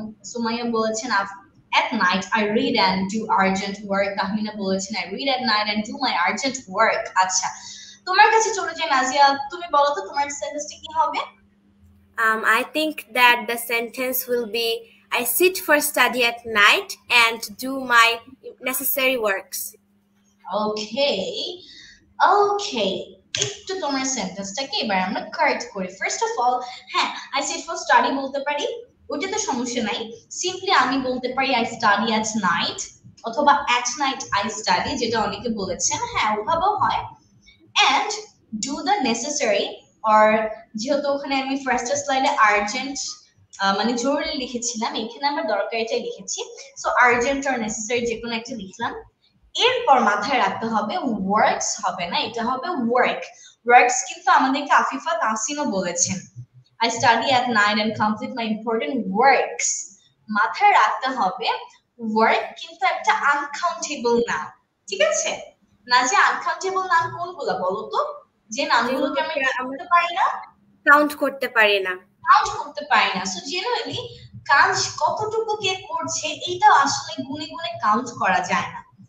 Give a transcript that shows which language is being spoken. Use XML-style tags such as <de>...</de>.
<bn>সুমাইয়া বলেছেন</bn> <en>at night I read and do urgent work।</en> <bn>Tahmina বলেছেন</bn> <en>I read at night and do my urgent work।</en> <bn>আচ্ছা তোমার কাছে চলে যাই নাজিয়া, তুমি বলো তো তোমার সেন্টেন্সটা কি হবে?</bn> <en>I think that the sentence will be I sit for study at night and do my necessary works. Okay, okay,</en> <bn>একটু তোমার সেন্টেন্সটাকে এবার আমরা কারেক্ট করি। ফার্স্ট অফ অল, হ্যাঁ</bn> <en>I sit for study</en> <bn>বলতে পারি, ওটা তো সমস্যা নাই। সিম্পলি আমি বলতে পারি</bn> <en>I study at night</en> <bn>অথবা</bn> <en>at night I study,</en> <bn>যেটা অনেকে বলেছেন, হ্যাঁ ওভাবেও হয়।</bn> <en>and do the necessary, or</en> <bn>যেহেতু ওখানে আমি ফার্স্ট স্লাইডে আর্জেন্ট মানে জরুরি লিখেছিলাম, এখানে আমরা দরকারিটাই লিখেছি। সো আর্জেন্ট আর নেসেসারি যে কোনো একটা লিখলাম। এরপর মাথায় রাখতে হবে ওয়ার্কস হবে না, এটা হবে ওয়ার্ক। ওয়ার্কস কিন্তু আমাদেরকে আফিফা তাহসিনও বলেছেন</bn> <en>I study at night and complete my important works।</en> <bn>মাথায় রাখতে হবে ওয়ার্ক কিন্তু একটা আনকাউন্টেবল নাউন, ঠিক আছে? না যে আনকাউন্টেবল নাউন কোনগুলো বলো তো, যে নামগুলোকে আমরা করতে পারি না, কাউন্ট করতে পারি না, কাউন্ট করতে পারি না। সো জেনারেলি কাজ কতটুকু কে করছে এইটা আসলে গুনে গুনে কাউন্ট করা যায় না।</bn>